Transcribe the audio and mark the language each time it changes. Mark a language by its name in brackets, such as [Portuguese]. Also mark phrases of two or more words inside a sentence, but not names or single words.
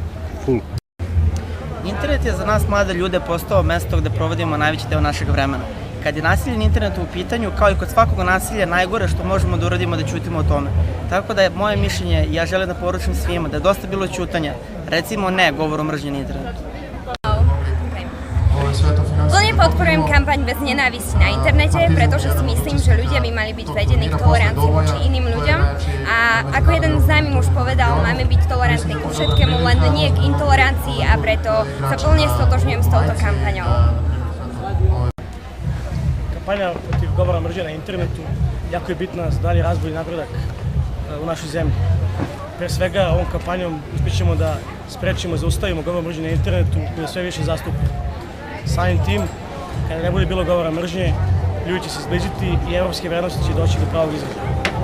[Serbian] Internet je za nas mlade ljude postao mesto gde provodimo najveći deo našeg vremena. kad je nasilje na internetu u pitanju, kao i kod svakog nasilja, najgore što možemo da uradimo da ćutimo o tome. Tako da je moje mišljenje, ja želim da poručim svima, da je dosta bilo ćutanja, recimo ne govorom mržnje na internetu. [Slovak] Plne podporujem kampaň bez nenávisti na internete, pretože si myslím, že ľudia by mali byť vedení k tolerancii voči iným ľuďom. A ako jeden známy muž povedal, máme byť tolerantní ku všetkému, len nie k intolerancii, a preto sa plne stotožňujem s touto kampaňou. [Serbian] Kampanja protiv govora mržnje na internetu jako je bitna za dalji razvoj i napredak u našoj zemlji. Pre svega, ovom kampanjom uspjećemo da sprečimo i zaustavimo govor mržnje na internetu koji je sve više zastupljen. Samim tim, kada ne bude bilo govora mržnje, ljudi će se zbližiti i evropske vrednosti će doći do pravog izražaja.